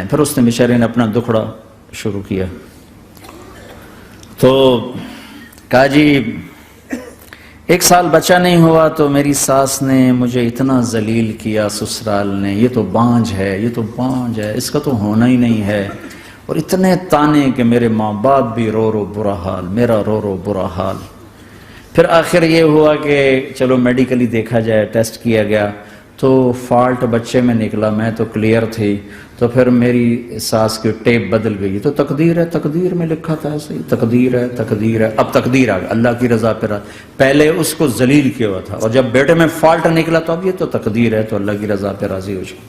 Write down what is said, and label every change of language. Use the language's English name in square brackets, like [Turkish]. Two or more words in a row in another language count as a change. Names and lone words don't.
[Urdu] پھر اس نے بیچارے نے اپنا دکھڑا شروع کیا. تو کہا جی ایک سال بچہ نہیں ہوا تو میری ساس نے مجھے اتنا ذلیل کیا سسرال نے، یہ تو بانجھ ہے، یہ تو بانجھ ہے، اس کا تو ہونا ہی نہیں ہے، اور اتنے تانے کہ میرے ماں باپ بھی رو رو برا حال، میرا رو رو برا حال۔ پھر آخر یہ ہوا کہ چلو میڈیکلی دیکھا جائے، ٹیسٹ کیا گیا تو فالٹ بچے میں نکلا، میں تو کلیئر تھی، تو پھر میری ساس کی ٹیپ بدل گئی، تو تقدیر ہے، تقدیر میں لکھا تھا ایسے ہی، تقدیر ہے، تقدیر ہے، اب تقدیر آ گئی، اللہ کی رضا پہ پہلے اس کو ذلیل کیا ہوا تھا، اور جب بیٹے میں فالٹ نکلا تو اب یہ تو تقدیر ہے، تو اللہ کی رضا پہ راضی ہو جائے۔